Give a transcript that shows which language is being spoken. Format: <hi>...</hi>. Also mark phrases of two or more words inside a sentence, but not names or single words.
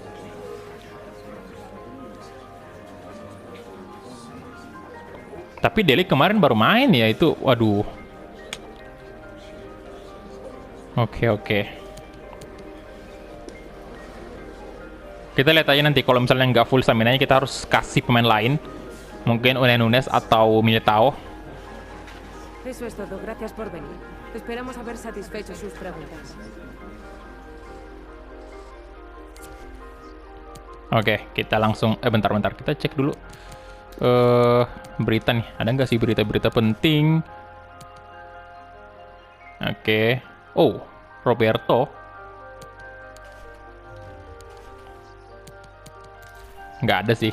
<id>Tapi De Ligt kemarin baru main ya, itu waduh. Oke. Kita lihat aja nanti kalau misalnya nggak</id> <en>full stamina-</en> <id>nya, kita harus kasih pemain lain. Mungkin Unai Nunes atau Militao.</id> <es>Eso es todo. Gracias por venir. Esperamos haber satisfecho sus preguntas.</es> <id>Oke, kita langsung bentar, kita cek dulu berita nih. Ada nggak sih berita-berita penting? Oke. Oh, Roberto. Nggak ada sih.</id>